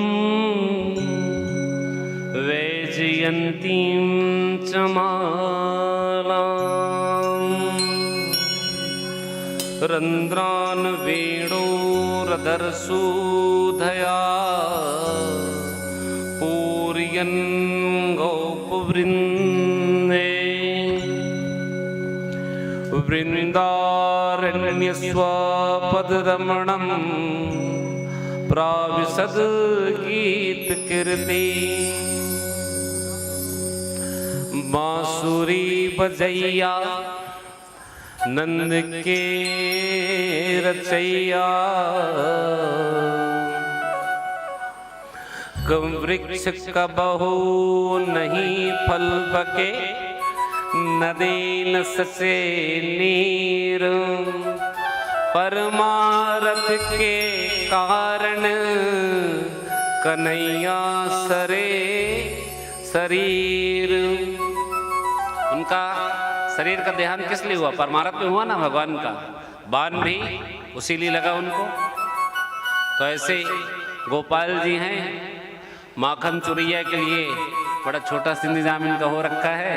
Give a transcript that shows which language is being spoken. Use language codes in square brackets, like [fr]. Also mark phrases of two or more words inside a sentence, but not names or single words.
[sa] वैजयंतीं चमालां रंध्रान वेणोरधरसूधया पूरयन् गोपवृन्दे वृन्दारण्यस्वपदरमणं प्राविशद गीतकीर्ति [hi] बांसुरी बजैया नंद के रचैया वृक्ष का बहु नहीं फल पके नदी न सचे नीर परमारथ के कारण कन्हैया सरे शरीर। उनका शरीर का देहांत किस लिए हुआ? परमारथ में हुआ ना भगवान का। बाण भी उसी लिए लगा उनको। तो ऐसे गोपाल जी हैं, माखन चुरैया के लिए बड़ा छोटा सा इंतजाम इनका हो रखा है।